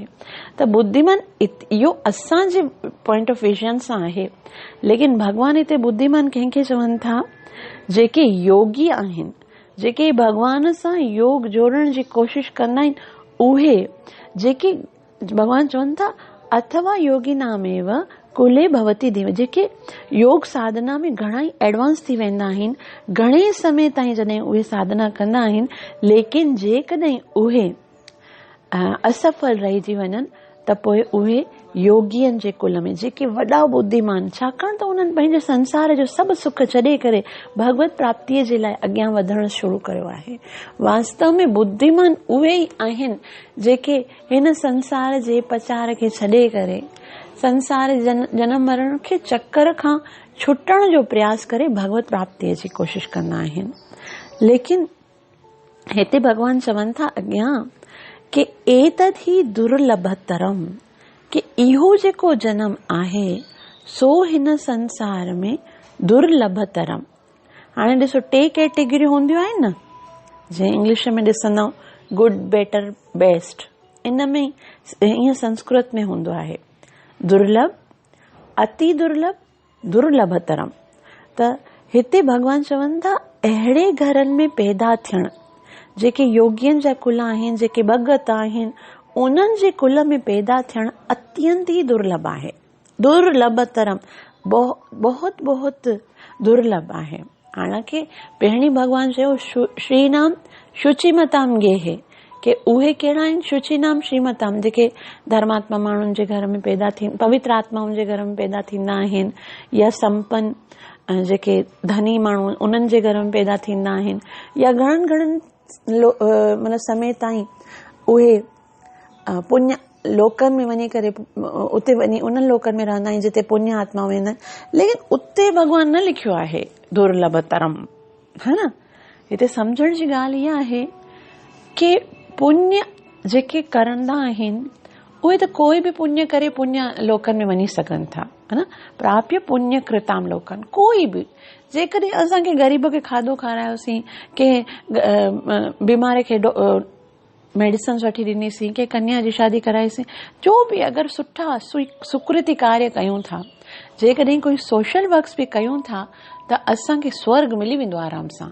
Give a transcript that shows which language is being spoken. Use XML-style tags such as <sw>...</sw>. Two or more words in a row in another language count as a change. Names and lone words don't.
<sd>त बुद्धिमान इहो असांजे</sd> <en>point of vision</en> <sd>सां आहे, लेकिन भगवान हिते बुद्धिमान कंहिंखे चवनि था? जेके योगी आहिनि, जेके भगवान सां योग जोड़ण जी कोशिश कंदा आहिनि, उहे जेके भगवान चवनि था अथवा</sd> <sa>योगी नामेव कुले भवती धीम,</sa> <sd>जेके योग साधना में घणा ई एडवांस थी वेंदा आहिनि, घणे समय ताईं जॾहिं उहे साधना कंदा आहिनि, लेकिन जेकॾहिं उहे असफल रहिजी वञनि त पोइ उहे योगियनि जे कुल में जेके वॾा बुद्धिमान, छाकाणि त उन्हनि पंहिंजे संसार जो सभु सुख छॾे करे भगवत प्राप्तिअ जे लाइ अॻियां वधण शुरू कयो आहे। वास्तव में बुद्धिमान उहे ई आहिनि जेके हिन संसार जे पचार खे छॾे करे संसार जनम मरण खे चक्कर खां छुटण जो प्रयास करे भगवत प्राप्तिअ जी कोशिश कंदा आहिनि। लेकिन हिते भगवान चवनि था अॻियां कि</sd> <sa>एतद ही दुर्लभतरम,</sa> <sd>कि इहो जेको जनम आहे सो हिन संसार में दुर्लभतरम। हाणे ॾिसो, टे कैटेगरियूं हूंदियूं आहिनि न, जीअं इंग्लिश में ॾिसंदव</sd> <en>good, better, best,</en> <sd>इन में ईअं संस्कृत में हूंदो आहे</sd> <sa>दुर्लभ, अति दुर्लभ, दुर्लभतरम।</sa> <sd>त हिते भगवान चवनि था अहिड़े घरनि में पैदा थियण, जेके योगियनि जा कुल आहिनि, जेके भगत आहिनि, उन्हनि जे कुल में पैदा थियण अत्यंत ही दुर्लभ आहे। दुर्लभतरम, बहुत बहुत दुर्लभ आहे। हालांकि पहिरीं भगवान चयो</sd> <sa>श्रीनाम शुचिमताम गेहे,</sa> <sd>कि उहे कहिड़ा आहिनि,</sd> <sa>शुचिनाम श्रीमताम,</sa> <sd>जेके धर्मात्मा माण्हुनि जे घर में पैदा थी, पवित्र आत्माउनि जे घर में पैदा थींदा आहिनि, या संपन्न जेके धनी माण्हू उन्हनि जे घर में पैदा थींदा आहिनि, या घणनि घणनि मतलब समय ताईं उहे पुण्य लोकनि में वञी करे उते वञी उन्हनि लोकनि में रहंदा आहिनि जिते पुण्य आत्मा वेंदा आहिनि। लेकिन उते भगवान न लिखियो आहे दुर्लभतरम,</sd> <hi>है न।</hi> <sd>हिते सम्झण जी ॻाल्हि इहा आहे कि पुण्य जेके करंदा आहिनि उहे त कोई बि पुण्य करे पुण्य लोकनि में वञी सघनि था,</sd> <hi>है न।</hi> <sa>प्राप्य पुण्य कृताम</sa> <sd>लोकनि, कोई बि जेकॾहिं असांखे ग़रीब खे खाधो खारायोसीं, के बीमार खे मेडिसिन वठी ॾिनीसीं, के कन्या जी शादी कराईसीं, जो बि अगरि सुठा सुकृति कार्य कयूं था, जेकॾहिं कोई</sd> <en>social works</en> <sd>बि कयूं था, त असांखे स्वर्ग मिली वेंदो आराम सां।</sd>